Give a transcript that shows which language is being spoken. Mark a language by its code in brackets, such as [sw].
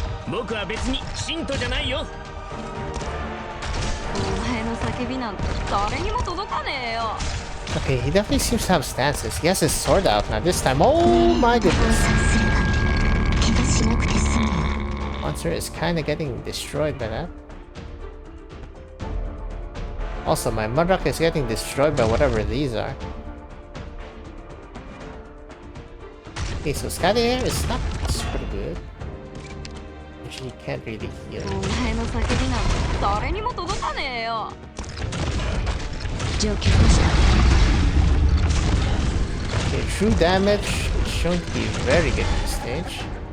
[ja] 僕は別に信徒じゃないよ。お前の叫びなんて誰にも届かねえよ。 [en] Okay, he definitely seems to have stances. He has his sword out now this time. Oh my goodness. [ja] すれば怪我しなくて済むわ。 [en] Monster is kind of getting destroyed by that. Also, my Mudrock is getting destroyed by whatever these are. Okay, so Sky Air is not pretty good. Actually, you can't really heal. [ja] お前の叫びなんて誰にも届かねえよ。状況どうした？ [en] Okay, true damage is shown to be very good in this stage.